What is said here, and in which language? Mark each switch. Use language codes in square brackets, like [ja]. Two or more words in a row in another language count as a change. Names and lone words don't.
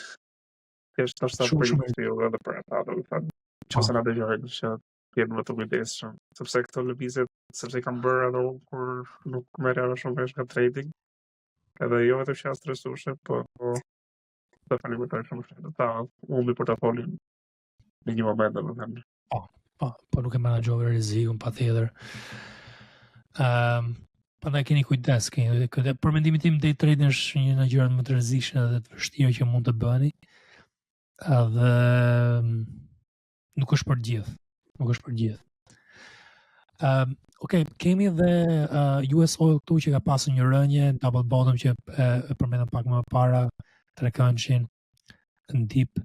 [sq] Thjesht është për investiu edhe për ata, domethënë, nëse na dëgjojnë që jemi më të kujdesshëm, sepse këto lëvizje, sepse kanë bërë edhe kur nuk merrja shumë vesh nga trading, edhe jo vetëm që janë stresueshë, po të falimentoj shumë shpejt. Ta humbi portofolin në një moment, domethënë. Po nuk e menaxhove rrezikun patjetër. Prandaj keni kujdes, për mendimin tim [en] day trading [sq] është një nga gjërat më të rrezikshme dhe të vështira që mund të bëni. Edhe nuk është për gjithë. Okej, kemi dhe US Oil këtu që ka pasur një rënje, [en] double bottom [sq] që e përmendëm pak më parë, trekëndshin në dip.